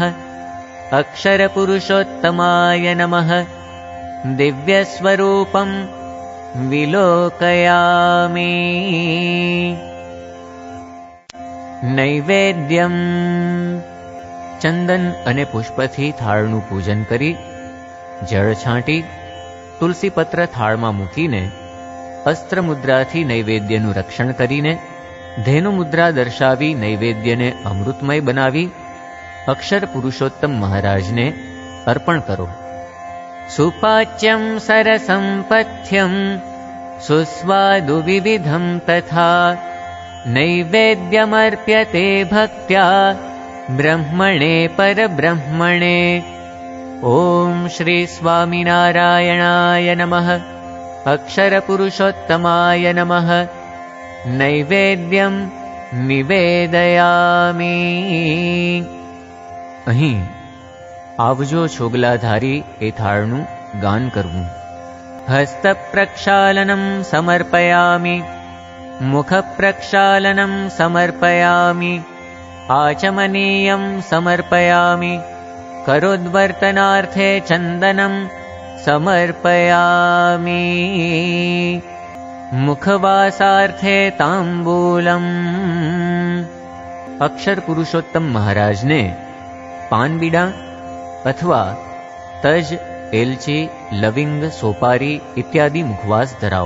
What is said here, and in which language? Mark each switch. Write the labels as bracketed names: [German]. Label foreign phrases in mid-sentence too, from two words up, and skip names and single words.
[Sanskrit] अक्षरपुरुषोत्तमाय नमः। दिव्यस्वरूपं विलोकयामि। नैवेद्यम्। [Gujarati] ચંદન અને પુષ્પથી थाळનું પૂજન કરી, જળ છાંટી, તુલસી પત્ર થાળમાં મૂકીને, અસ્ત્ર મુદ્રાથી નૈવેદ્યનું રક્ષણ કરીને, ધેનુ મુદ્રા દર્શાવી નૈવેદ્યને અમૃતમય બનાવી અક્ષર પુરુષોત્તમ મહારાજને અર્પણ કરો. [Sanskrit] सुपाच्यम सरसं पथ्यम सुस्वादु विविधम तथा नैवेद्यमर्प्यते भक्त्या ब्रह्मणे परब्रह्मणे. ओम श्री स्वामिनारायणाय नमः. अक्षरपुरुषोत्तमाय नमः. नैवेद्यं निवेदयामि. [Gujarati] અહીં આવજો છોગલાધારી એ થાળનું ગાન કરવું. [Sanskrit] हस्तप्रक्षालनं समर्पयामि. मुखप्रक्षालनं समर्पयामि. आचमनीयं समर्पयामि. करोद्वर्तनार्थे चन्दनं समर्पयामि. मुखवासार्थे ताम्बूलम्. [Gujarati] અક્ષર પુરુષોત્તમ મહારાજ ને પાન બીડા અથવા તજ, એલચી, લવિંગ, સોપારી ઇત્યાદિ મુખવાસ ધરાઓ.